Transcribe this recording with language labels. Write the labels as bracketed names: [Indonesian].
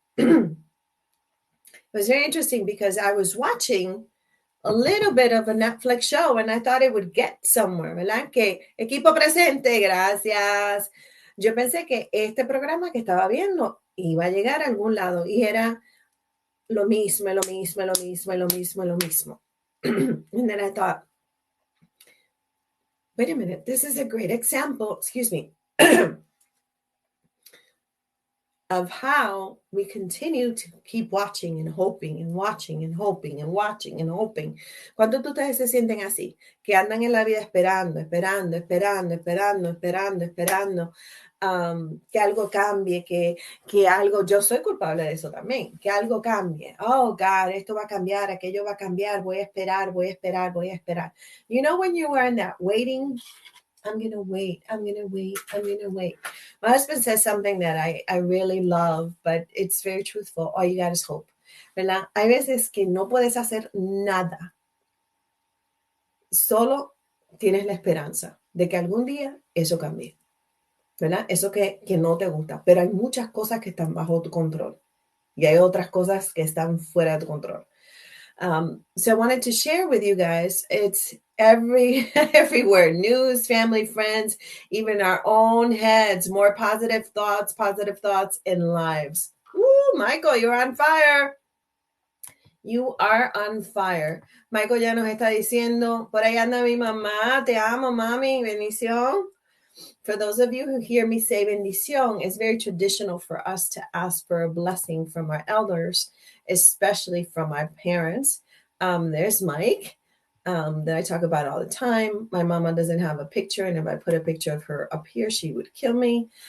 [English] It was very interesting because I was watching a little bit of a Netflix show and I thought it would get somewhere, [Spanish] ¿verdad? Que equipo presente, gracias. Yo pensé que este programa que estaba viendo iba a llegar a algún lado y era lo mismo, lo mismo, lo mismo, lo mismo, lo mismo. [English] And then I thought, wait a minute, this is a great example, excuse me, of how we continue to keep watching and hoping and watching and hoping and watching and hoping. [Spanish] ¿Cuántos de ustedes se sienten así? Que andan en la vida esperando, esperando, esperando, esperando, esperando, esperando que algo cambie, que algo, yo soy culpable de eso también, que algo cambie. [English] Oh, God, [Spanish] esto va a cambiar, aquello va a cambiar, voy a esperar, voy a esperar, voy a esperar. [English] You know when you are in that waiting, I'm going to wait, I'm going to wait, I'm going to wait. My husband says something that I really love, but it's very truthful. All you got is hope. [Spanish] ¿Verdad? Hay veces que no puedes hacer nada. Solo tienes la esperanza de que algún día eso cambie. ¿Verdad? Eso que no te gusta. Pero hay muchas cosas que están bajo tu control. Y hay otras cosas que están fuera de tu control. [English] So I wanted to share with you guys, it's everywhere, news, family, friends, even our own heads, more positive thoughts in lives. Woo, Michael, you're on fire. You are on fire. [Spanish] Michael ya nos está diciendo, por ahí anda mi mamá, te amo, mami, bendición. [English] For those of you who hear me say bendición, it's very traditional for us to ask for a blessing from our elders, especially from our parents. There's Mike that I talk about all the time. My mama doesn't have a picture, and if I put a picture of her up here, she would kill me.